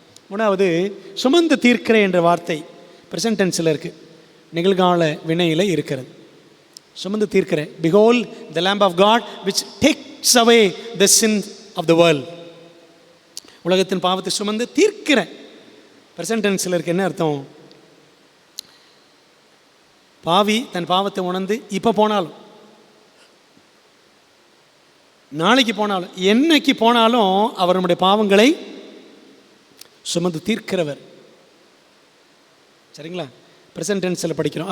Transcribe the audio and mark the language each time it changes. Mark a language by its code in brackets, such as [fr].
[ta] மூணாவது, சுமந்து தீர்க்கிற என்ற வார்த்தை பிரசன்ட் டென்ஸில் இருக்குது, நிகழ்கால வினையில் இருக்கிறது. சுமந்து தீர்க்கிற, [en] behold the lamb of God which takes away the sin of the world. [ta] உலகத்தின் பாவத்தை சுமந்து தீர்க்கிற பிரசன்ட் டென்ஸில் இருக்கு. என்ன அர்த்தம்? பாவி தன் பாவத்தை உணர்ந்து இப்போ போனாலும், நாளைக்கு போனாலும், என்னைக்கு போனாலும் அவர் நம்முடைய பாவங்களை சுமந்து தீர்க்கிறவர். சரிங்களா? பிரசன்ட் டென்ஸில் படிக்கிறோம்.